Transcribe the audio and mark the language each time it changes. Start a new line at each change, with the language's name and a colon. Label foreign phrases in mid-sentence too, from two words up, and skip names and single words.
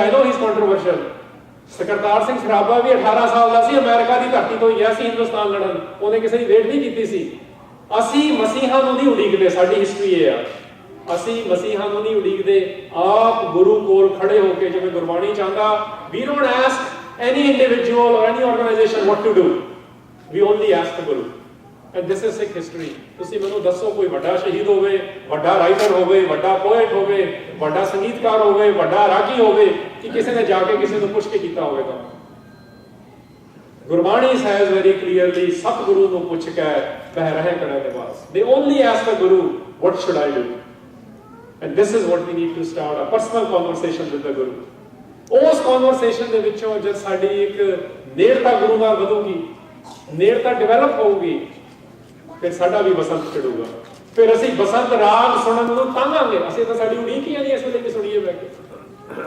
English: I know he is controversial.
Punjabi: ਸਰਦਾਰ ਸਿੰਘ ਸਰਾਭਾ ਵੀ 18 ਸਾਲ ਦਾ ਸੀ, ਅਮਰੀਕਾ ਦੀ ਧਰਤੀ ਤੋਂ ਗਿਆ ਸੀ ਹਿੰਦੁਸਤਾਨ ਲੜਨ, ਉਹਨੇ ਕਿਸੇ ਦੀ ਵੇਟ ਨਹੀਂ ਕੀਤੀ ਸੀ। ਅਸੀਂ ਮਸੀਹਾਂ ਨੂੰ ਨਹੀਂ ਉਡੀਕਦੇ, ਸਾਡੀ ਹਿਸਟਰੀ ਇਹ ਆ। ਅਸੀਂ ਮਸੀਹਾਂ ਨੂੰ ਨਹੀਂ ਉਡੀਕਦੇ, ਆਪ ਗੁਰੂ ਕੋਲ ਖੜੇ ਹੋ ਕੇ, ਜਿਵੇਂ ਗੁਰਬਾਣੀ ਚਾਹੁੰਦਾ,
English: we don't ask any individual or any organization what to do, we only ask the Guru, and this is Sikh history.
Punjabi: ਤੁਸੀਂ ਮੈਨੂੰ ਦੱਸੋ ਕੋਈ ਵੱਡਾ ਸ਼ਹੀਦ ਹੋਵੇ, ਵੱਡਾ ਰਾਈਟਰ ਹੋਵੇ, ਵੱਡਾ ਪੋਇਟ ਹੋਵੇ, ਵੱਡਾ ਸੰਗੀਤਕਾਰ ਹੋਵੇ, ਵੱਡਾ ਰਾਗੀ ਹੋਵੇ ਕਿ ਕਿਸੇ ਨੇ ਜਾ ਕੇ ਕਿਸੇ ਨੂੰ ਪੁੱਛ ਕੇ ਕੀਤਾ ਹੋਵੇਗਾ।
English: ਗੁਰਬਾਣੀ says very clearly,
Punjabi: ਸਤਿਗੁਰੂ ਨੂੰ ਪੁੱਛ ਕੇ ਬਹਿ ਰਹੇ ਕਰੇ ਨਿਵਾਸ।
English: They only ask the Guru, what should I do? And this is what we need to start, a personal conversation with the Guru.
Punjabi: ਉਸ ਕਨਵਰਸੇਸ਼ਨ ਦੇ ਵਿੱਚੋਂ ਜਦ ਸਾਡੀ ਇੱਕ ਨੇੜਤਾ ਗੁਰੂ ਨਾਲ ਵਧੂਗੀ, ਨੇੜਤਾ ਡਿਵੈਲਪ ਹੋਊਗੀ, ਫਿਰ ਸਾਡਾ ਵੀ ਬਸੰਤ ਚੜੂਗਾ। ਫਿਰ ਅਸੀਂ ਬਸੰਤ ਰਾਗ ਸੁਣਨ ਨੂੰ ਤਾਂਘਾਂਗੇ। ਅਸੀਂ ਤਾਂ ਸਾਡੀ ਉਡੀਕ ਹੀ ਨਹੀਂ ਇਸ ਵੇਲੇ ਕਿ ਸੁਣੀਏ ਬੈ ਕੇ।